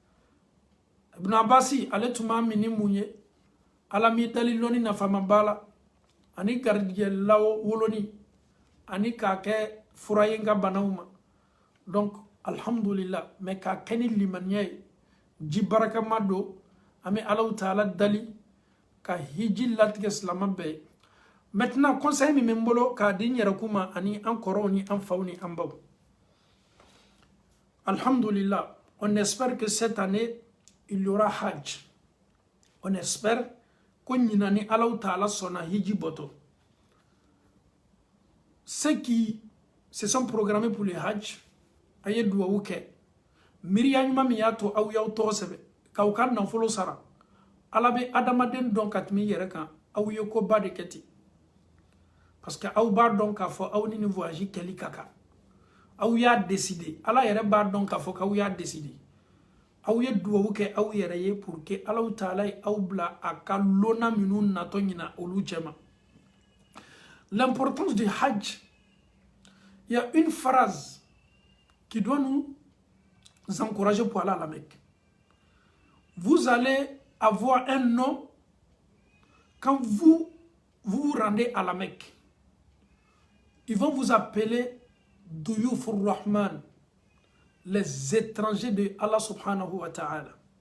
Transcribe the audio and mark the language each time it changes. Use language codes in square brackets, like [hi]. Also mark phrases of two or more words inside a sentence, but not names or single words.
[bm] Ibn Abasi ale tun b'a min ni mun ye Ala mi dali lɔnni nafama b'a la ani garijigɛ woloni ani k'a kɛ fura ye n ka banaw ma donc alhamdulillah mais k'a kɛ ni limaniya ye ji barakama don an bɛ Alahu Taala dali ka hiji latigɛ silama bɛɛ ye [fr] maintenant conseil [bm] min bɛ n bolo k'a di n yɛrɛkun ma ani an kɔrɔw ni an faw ni an baw [fr] alhamdulillah on espère que cette année il y aura hajj on espère [bm] ko ɲina ni Alahu Taala sɔnna hiji bɔtɔ [fr] ceux qui se sont programmés pour le hajj [bm] a ye duwawu kɛ miiriya ɲuman min y'a to aw y'aw tɔgɔ sɛbɛ k'aw ka nafolo sara Ala bɛ adamaden dɔn ka tɛmɛ i yɛrɛ kan aw ye koba de kɛ ten [fr] parce que [bm] aw b'a dɔn k'a fɔ aw ni nin voyage kɛli ka kan aw y'a décider Ala yɛrɛ b'a dɔn k'a fɔ k'aw y'a décider aw ye duwawu kɛ aw yɛrɛ ye [fr] pour que [bm] Alahu Taala ye aw bila a ka lona minnu natɔ ɲina olu cɛma [fr] l'importance du hajj Il y a une phrase qui doit nous encourager pour aller à la Mecque. Vous allez avoir un nom quand vous vous rendez à la Mecque. Ils vont vous appeler Duyufur Rahman, les étrangers de Allah subhanahu wa ta'ala.